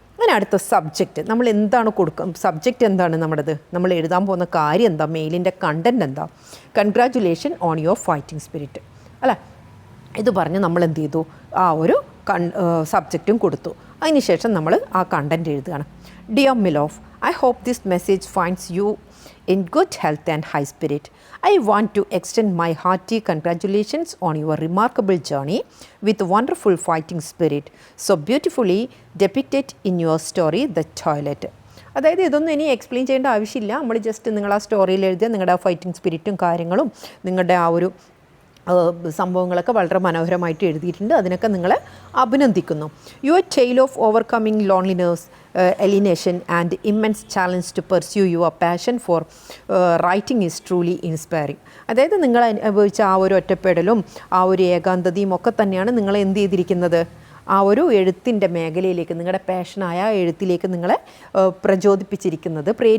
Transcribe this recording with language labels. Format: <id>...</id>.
<ml>അങ്ങനെ അടുത്ത സബ്ജക്റ്റ് നമ്മൾ എന്താണ് കൊടുക്കുക? സബ്ജക്റ്റ് എന്താണ് നമ്മുടേത്? നമ്മൾ എഴുതാൻ പോകുന്ന കാര്യം എന്താ? മെയിലിൻ്റെ കണ്ടൻറ്റ് എന്താ?</ml> <en>congratulation on your fighting spirit</en> <ml>അല്ലേ. ഇത് പറഞ്ഞ് നമ്മൾ എന്ത് ചെയ്തു? ആ ഒരു സബ്ജക്റ്റും കൊടുത്തു. അതിനുശേഷം നമ്മൾ ആ കണ്ടൻറ്റ് എഴുതുകയാണ്.</ml> <en>Dear മിലോഫ്, I hope this message finds you in good health and high spirit. I want to extend my hearty congratulations on your remarkable journey with wonderful fighting spirit, so beautifully depicted in your story, The Toilet.</en> <ml>അതായത് ഇതൊന്നും ഇനി explain ചെയ്യേണ്ട ആവശ്യമില്ല. നമ്മൾ just നിങ്ങൾ ആ സ്റ്റോറിയിൽ എഴുതിയ നിങ്ങളുടെ ആ ഫൈറ്റിംഗ് സ്പിരിറ്റും കാര്യങ്ങളും നിങ്ങളുടെ ആ ഒരു സംഭവങ്ങളൊക്കെ വളരെ മനോഹരമായിട്ട് എഴുതിയിട്ടുണ്ട്. അതിനൊക്കെ നിങ്ങളെ അഭിനന്ദിക്കുന്നു.</ml> <en>Your tale of overcoming loneliness, alienation and immense challenge to pursue your passion for writing is truly inspiring.</en> <ml>അതായത് നിങ്ങൾ അനുഭവിച്ച ആ ഒരു ഒറ്റപ്പെടലും ആ ഒരു ഏകാന്തതയും ഒക്കെ തന്നെയാണ് നിങ്ങളെ എന്ത് ചെയ്തിരിക്കുന്നത്? ആ ഒരു എഴുത്തിൻ്റെ മേഖലയിലേക്ക്, നിങ്ങളുടെ പാഷനായ എഴുത്തിലേക്ക് നിങ്ങളെ പ്രേരിപ്പിച്ചിരിക്കുന്നത്.</ml>